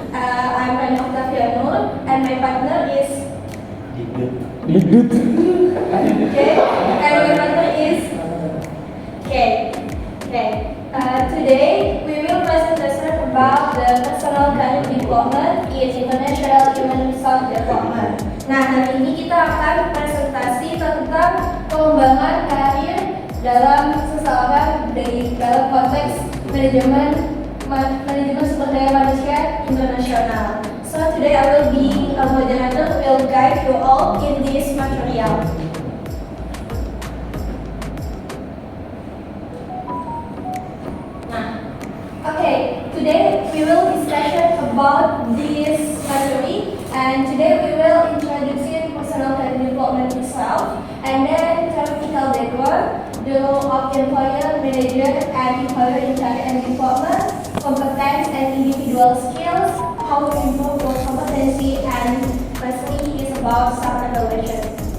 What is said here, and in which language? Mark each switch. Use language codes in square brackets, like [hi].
[en] I'm Rani Octavia Nur and my partner is okay, and my partner is Kay. Okay. Today we will presentation about the personal career development in international human resource development. [id] Nah, hari ini kita akan presentasi tentang pengembangan karir dalam seseorang dalam konteks manajemen sumber daya manusia internasional. [en] So today I will be a moderator who will guide you all in this material. Okay, today we will discussion about this material, and today we will introduce personal career development itself, and then theoretical background, the role of employer, manager, and employer in career and development, competence and individual skills, how to improve work competency, and lastly is about self-evaluation.